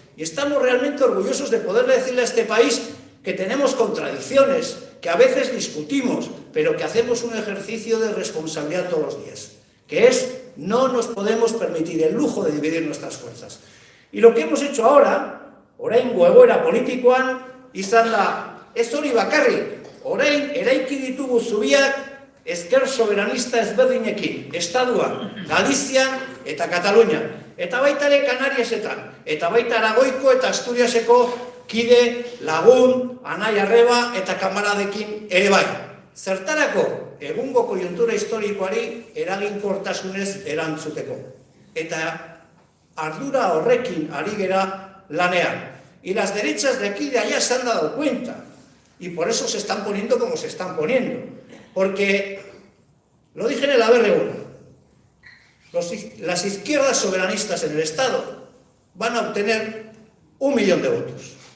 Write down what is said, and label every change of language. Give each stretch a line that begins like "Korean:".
Spanish: Y estamos realmente orgullosos de poderle decirle a este país que tenemos contradicciones, que a veces discutimos, pero que hacemos un ejercicio de responsabilidad todos los días, que es no nos podemos permitir el lujo de dividir nuestras fuerzas. Y lo que hemos hecho ahora
Basque: Oraingo egoera politikoan izan da, ez hori bakarrik, orain eraiki ditugu zubiak ezker soberanista ezberdinekin, Estaduan, Galizian eta Katalunian, eta baita ere Kanariesetan, eta baita Aragoiko eta Asturiaseko kide, lagun, anai arreba eta kamaradekin ere bai. Zertarako, egungo koiuntura historikoari eraginkortasunez erantzuteko. Eta ardura horrekin ari gera lanean.
Spanish: Y las derechas de aquí y de allá se han dado cuenta. Y por eso se están poniendo como se están poniendo. Porque, lo dije en el ABR1, las izquierdas soberanistas en el Estado van a obtener 1 millón de votos.